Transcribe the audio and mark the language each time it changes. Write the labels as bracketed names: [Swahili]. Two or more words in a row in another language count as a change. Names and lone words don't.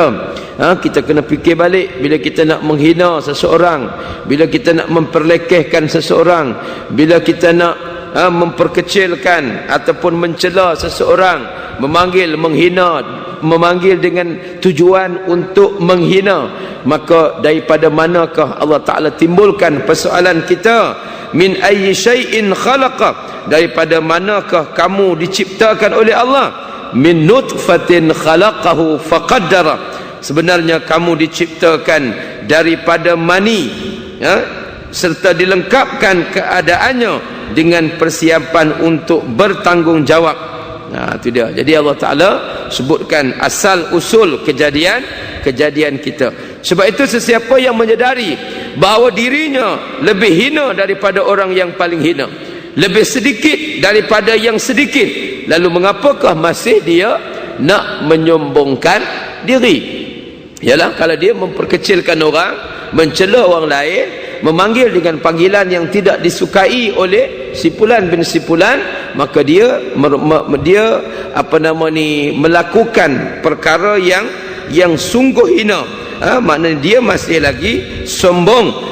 [Malay] Kita kena fikir balik bila kita nak menghina seseorang, bila kita nak memperlekehkan seseorang, bila kita nak memperkecilkan ataupun mencela seseorang, memanggil, menghina, memanggil dengan tujuan untuk menghina, maka daripada manakah Allah Ta'ala timbulkan persoalan kita? [Arabic] من أي شيء خلقه, [Malay] daripada manakah kamu diciptakan oleh Allah? [Arabic] من نطفة خلقه فقدره, [Malay] sebenarnya kamu diciptakan daripada mani, serta dilengkapkan keadaannya dengan persiapan untuk bertanggungjawab. Itu dia. Jadi Allah Ta'ala sebutkan asal usul kejadian kita. Sebab itu sesiapa yang menyedari bahawa dirinya lebih hina daripada orang yang paling hina, lebih sedikit daripada yang sedikit, lalu mengapakah masih dia nak menyombongkan diri? Ialah kalau dia memperkecilkan orang, mencela orang lain, memanggil dengan panggilan yang tidak disukai oleh si fulan bin si fulan, maka dia melakukan perkara yang sungguh hina. Maknanya dia masih lagi sombong.